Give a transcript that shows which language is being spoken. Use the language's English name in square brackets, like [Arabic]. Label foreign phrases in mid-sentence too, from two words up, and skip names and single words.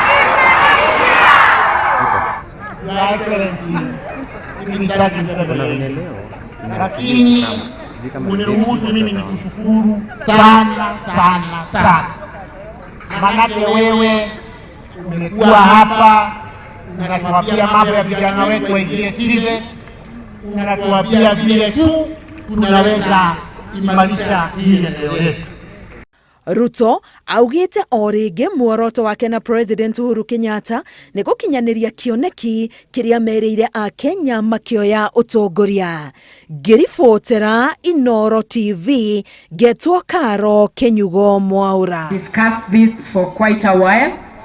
[Swahili] Lakini uniruhusu mimi nikushukuru sana sana sana. Manake wewe umekuwa hapa unatuambia mambo ya vijana wetu waingie kile, unatuambia vile tu tunaweza imarisha hii eneo letu. [Kikuyu] Ruto augĩte o rĩngĩ muoroto wake na President Uhuru Kenyatta nĩ gũkinyanĩria kĩoneki kĩrĩa merĩire akenya makĩoya ũtongoria. Ngĩribotera Inooro TV, ngetwo Karo Kenyugo Mwaura. [English] Discussed this for quite a while.